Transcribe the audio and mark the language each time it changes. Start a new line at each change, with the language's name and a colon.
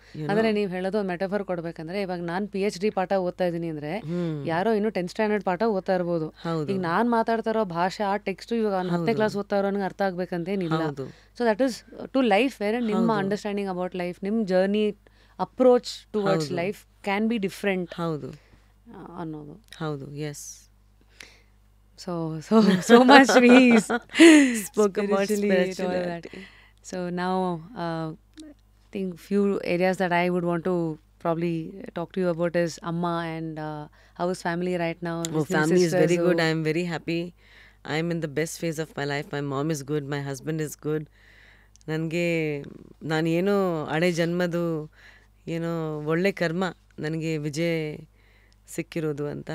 Kannada: ಅಂದರೆ ನೀವು ಹೇಳೋದು ಒಂದು ಮೆಟಫರ್ ಕೊಡ್ಬೇಕಂದ್ರೆ, ಇವಾಗ ನಾನು PhD ಪಾಠ ಓದ್ತಾ ಇದ್ದೀನಿ ಅಂದರೆ ಯಾರೋ ಇನ್ನೂ 10th ಸ್ಟ್ಯಾಂಡರ್ಡ್ ಪಾಠ ಓದ್ತಾ ಇರ್ಬೋದು. ಈಗ ನಾನು ಮಾತಾಡ್ತಾ ಇರೋ ಭಾಷೆ, ಆ ಟೆಕ್ಸ್ಟು ಇವಾಗ 10ನೇ ಕ್ಲಾಸ್ ಓದ್ತಾ ಇರೋನಿಗೆ ಅರ್ಥ ಆಗ್ಬೇಕಂತೇನಿಲ್ಲ.
English: So that is to life where ನಿಮ್ಮ understanding about life, ನಿಮ್ಮ journey approach towards life can be different ಅನ್ನೋದು.
Kannada: ಹೌದು. S.
English: So much we spoke about spirituality. So now, I think few areas that I would want to probably talk to you about is Amma and how is family right now? Oh, His new family is sister, very so- good. I am very happy. I am in the best phase of my life. My mom is good. My husband is good.
Kannada: ನನಗೆ ನಾನೇನೋ ಹಳೆ ಜನ್ಮದು ಏನೋ ಒಳ್ಳೆ ಕರ್ಮ ನನಗೆ ವಿಜಯ್ ಸಿಕ್ಕಿರೋದು ಅಂತ.